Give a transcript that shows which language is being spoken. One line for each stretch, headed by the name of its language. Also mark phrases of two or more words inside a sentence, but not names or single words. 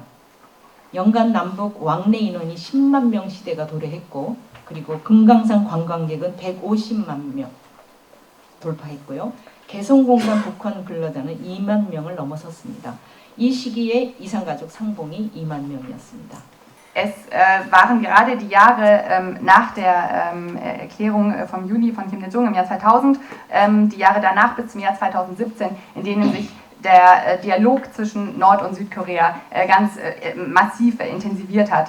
Korean: 연간 남북 왕래 인원이 10만 명 시대가 도래했고 그리고 금강산 관광객은 150만 명 돌파했고요. 개성공단 북한 근로자는 2만 명을 넘어섰습니다. 이 시기에 이산가족 상봉이 2만 명이었습니다.
German: Es waren gerade die Jahre nach der Erklärung vom Juni von Kim Il-sung im Jahr 2000, die Jahre danach bis zum Jahr 2017, in denen sich der Dialog zwischen Nord- und Südkorea ganz massiv intensiviert hat.